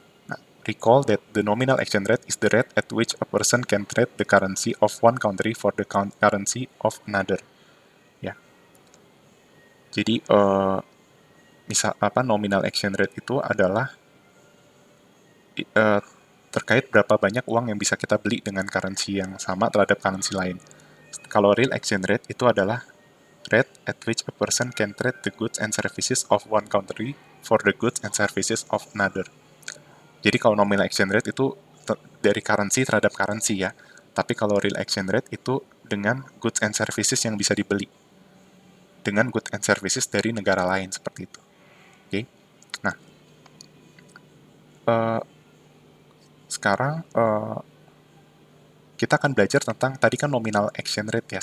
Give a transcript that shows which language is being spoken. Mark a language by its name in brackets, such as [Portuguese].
[English] Nah, recall that the nominal exchange rate is the rate at which a person can trade the currency of one country for the currency of another. [Indonesian] Ya, jadi misal apa nominal exchange rate itu adalah uh, terkait berapa banyak uang yang bisa kita beli dengan currency yang sama terhadap currency lain. Kalau real exchange rate itu adalah [English] rate at which a person can trade the goods and services of one country for the goods and services of another. [Indonesian] Jadi kalau nominal exchange rate itu dari currency terhadap currency ya. Tapi kalau real exchange rate itu dengan goods and services yang bisa dibeli dengan goods and services dari negara lain seperti itu. Oke. Okay? Nah, uh, sekarang kita akan belajar tentang tadi kan nominal exchange rate ya.